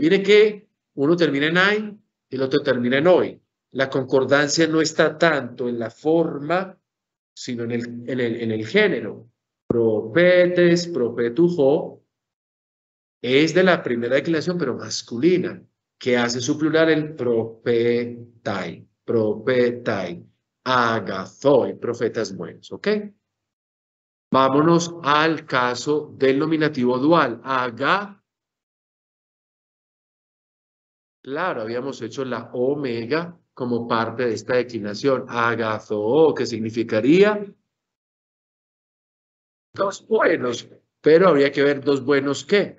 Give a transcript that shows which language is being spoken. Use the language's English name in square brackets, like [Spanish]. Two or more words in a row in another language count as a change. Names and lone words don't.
[Spanish] Mire que uno termina en ay y el otro termina en hoy. La concordancia no está tanto en la forma, sino en el género. [Greek] προφήτης, προφήτου, [Spanish] es de la primera declinación, pero masculina. ¿Qué hace su plural? El [Greek] προφῆται. προφῆται. [Spanish] Agathoi. Profetas buenos, ¿ok? Vámonos al caso del nominativo dual. Claro, habíamos hecho la omega como parte de esta declinación. Agazo, que significaría dos buenos, pero habría que ver dos buenos qué.